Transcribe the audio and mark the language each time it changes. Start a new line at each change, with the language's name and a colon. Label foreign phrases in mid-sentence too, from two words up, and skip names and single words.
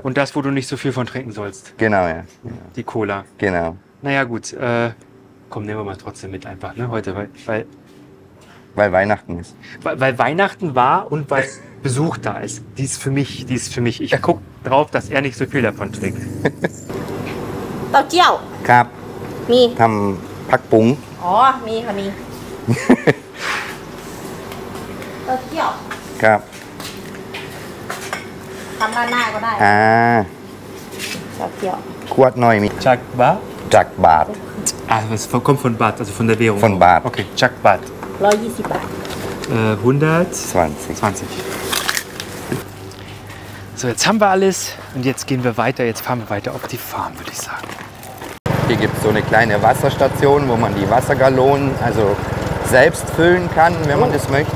German: Und das, wo du nicht so viel von trinken sollst, Genau, ja. die Cola. Genau. Naja gut, komm, nehmen wir mal trotzdem mit einfach, ne, heute, Weil Weihnachten ist. weil Weihnachten war und weil Besuch da ist. Die ist für mich. Ich gucke drauf, dass er nicht so viel davon trinkt.
Thai: เต้าเจี้ยว ครับ มี ทำผักปุ้ง อ๋อ มีค่ะ มี เต้าเจี้ยว ครับ ทำราดหน้าก็ได้ อ่า เต้าเจี้ยว ขวดหน่อยมี Chakba? จากบาท
German: Ah, das kommt von Baht, also von der Währung. Von Baht. Okay, Chakbat.
Thai: 120 บาท
German: 120. 20. So, jetzt haben wir alles und jetzt gehen wir weiter. Jetzt fahren wir weiter auf die Farm, würde ich sagen. Hier gibt es so eine kleine Wasserstation, wo man die Wassergallonen also selbst füllen kann, wenn man das möchte.